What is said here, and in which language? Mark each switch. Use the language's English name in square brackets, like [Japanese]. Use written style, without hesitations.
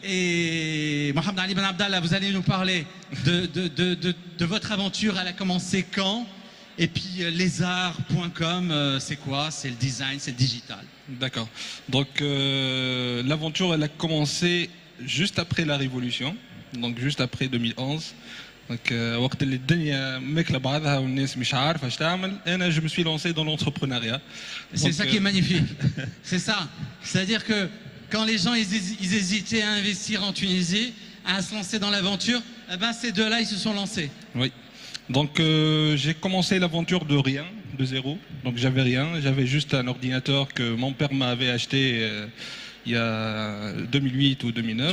[French] Et Mohamed Ali Ben Abdallah, vous allez nous parler de votre aventure. Elle a commencé quand? Et puis Lézard.com, c'est quoi? C'est le design, c'est le digital. D'accord. Donc l'aventure, elle a commencé juste après la Révolution, donc juste après 2011. Donc [Arabic] وقت اللي الدنيا ماكله بعضها والناس مش عارفه اش تعمل انا [French] je me suis lancé dans l'entrepreneuriat. C'est ça qui est magnifique. C'est ça. C'est-à-dire que quand les gens ils hésitaient à investir en Tunisie, à se lancer dans l'aventure, ces deux-là ils se sont lancés. Oui. Donc j'ai commencé l'aventure de rien, de zéro. Donc j'avais rien, j'avais juste un ordinateur que mon père m'avait acheté il y a 2008 ou 2009.